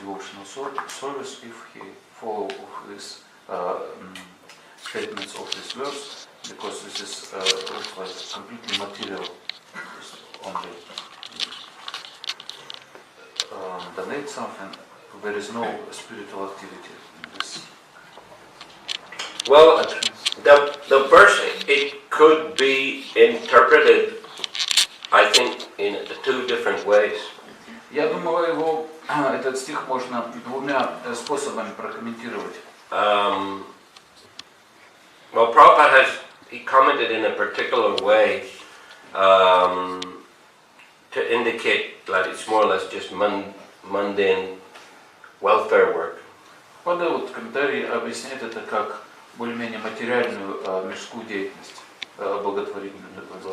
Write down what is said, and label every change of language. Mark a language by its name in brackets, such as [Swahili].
[English] devotional service if he follow his statements of this verse, because this is like completely material, only donate something. There is no spiritual activity in this. Well, the verse, it could be interpreted, I think, in two different ways. [Russian] Я думаю, этот стих можно двумя способами прокомментировать. [English] Well, Prabhupada he commented in a particular way to indicate that it's more or less just mundane welfare work. [Russian] Прабхупада вот комментарий объясняет это как более-менее материальную мирскую деятельность, благотворительную.